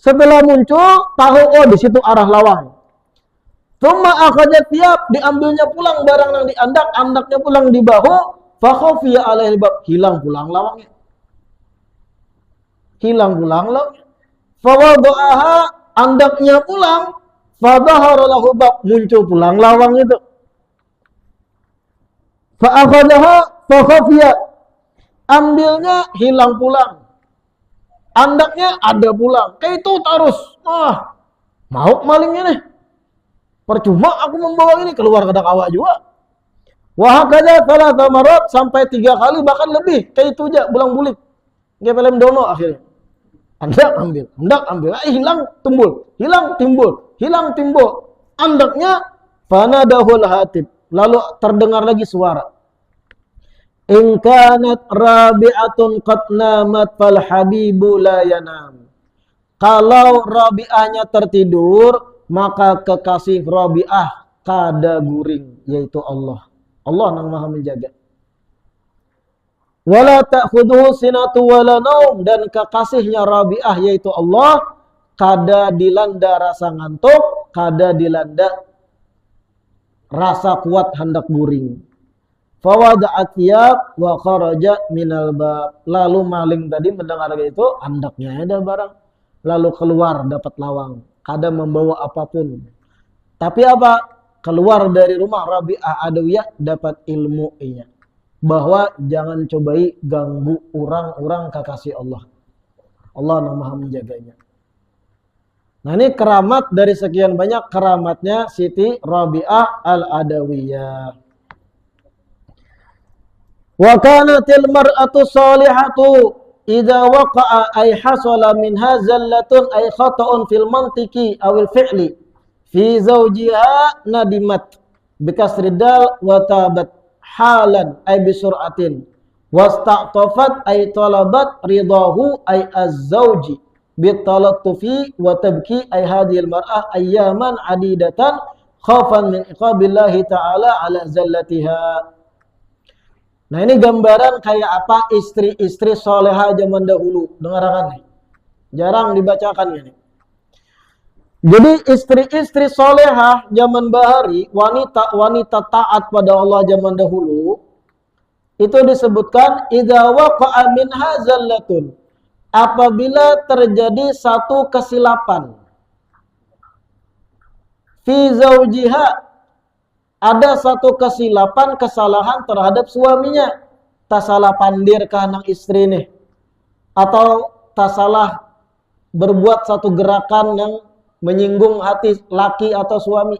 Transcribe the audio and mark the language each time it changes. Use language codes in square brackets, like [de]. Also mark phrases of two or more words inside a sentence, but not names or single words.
[bjn] Setelah muncul, tahu oh di situ arah lawang. [ar] ثم أخذ الثياب, [bjn] diambilnya pulang barang yang di andak, andaknya pulang di bahu, [ar] فخفي عليه الباب, [bjn] hilang pulang lawangnya. Hilang pulang lawangnya. [ar] فوضعها, [bjn] andaknya pulang, [ar] فظهر له الباب, [bjn] muncul pulang lawang itu. [ar] فأخذ فخفي, [bjn] ambilnya hilang pulang. Andaknya ada pulang. Kayak itu terus. Mau malingnya nih. Percuma aku membawa ini, keluar ke awak juga. [ar] وهكذا ثلاث مرات, [bjn] sampai 3 kali bahkan lebih. Kayak itu aja bulang bulik. Dia pelem dono akhirnya. Andak ambil. Hilang timbul. Hilang timbul. Andaknya [ar] فناداه الهاتف. [bjn] Lalu terdengar lagi suara. [ar] إن كانت رابعة قد نامت فالحبيب لا ينام. [bjn] Kalau Rabi'ahnya tertidur, maka kekasih Rabi'ah kada guring, yaitu Allah. Allah yang Maha menjaga. [ar] ولا تأخذه سنة ولا نوم, [bjn] dan kekasihnya Rabi'ah yaitu Allah kada dilanda rasa ngantuk, kada dilanda rasa kuat hendak guring. [ar] فوضعت الثياب وخرج من الباب. [bjn] Lalu maling tadi mendengar itu, andaknya ada barang, lalu keluar dapat lawang. Kada membawa apapun. Tapi apa? Keluar dari rumah Rabi'ah Adawiyah dapat ilmu nya. Bahwa jangan cobai ganggu orang-orang kekasih Allah. Allah yang Maha menjaganya. Nah ini keramat dari sekian banyak keramatnya Siti Rabi'ah Al-Adawiyah. [ar] وكانت المرأة الصالحة إذا وقع أي حصل منها زلة أي خطأ في المنطق أو الفعل في زوجها ندمت بكسر الدال وتابت حالا أي بسرعة واستعطفت أي طلبت رضاه أي الزوج بالتلطف وتبكي أي هذه المرأة أياما عديدة خوفا من عقاب الله تعالى على زلتها. [bjn] Nah ini gambaran kayak apa istri-istri soleha zaman dahulu. Dengarkan nih. Jarang dibacakan ini. Jadi istri-istri soleha zaman bahari, wanita taat pada Allah zaman dahulu, itu disebutkan [ar] إذا وقع منها زلة. [bjn] Apabila terjadi satu kesilapan. [ar] في زوجها, [bjn] ada satu kesilapan, kesalahan terhadap suaminya. Tak salah pandir ke anak istri nih. Atau tak salah berbuat satu gerakan yang menyinggung hati laki atau suami.